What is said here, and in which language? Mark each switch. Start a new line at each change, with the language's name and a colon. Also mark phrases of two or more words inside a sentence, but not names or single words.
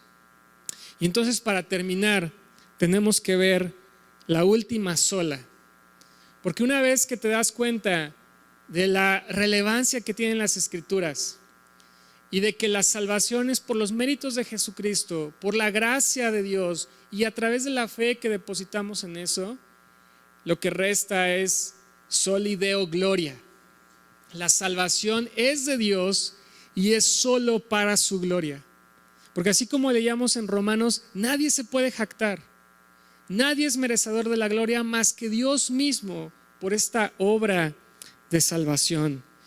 Spanish: Y entonces, para terminar, tenemos que ver la última sola, porque una vez que te das cuenta de la relevancia que tienen las Escrituras y de que la salvación es por los méritos de Jesucristo, por la gracia de Dios y a través de la fe que depositamos en eso, lo que resta es
Latin: soli Deo gloria.
Spanish: La salvación es de Dios y es solo para su gloria. Porque así como leíamos en Romanos, nadie se puede jactar. Nadie es merecedor de la gloria más que Dios mismo por esta obra de salvación.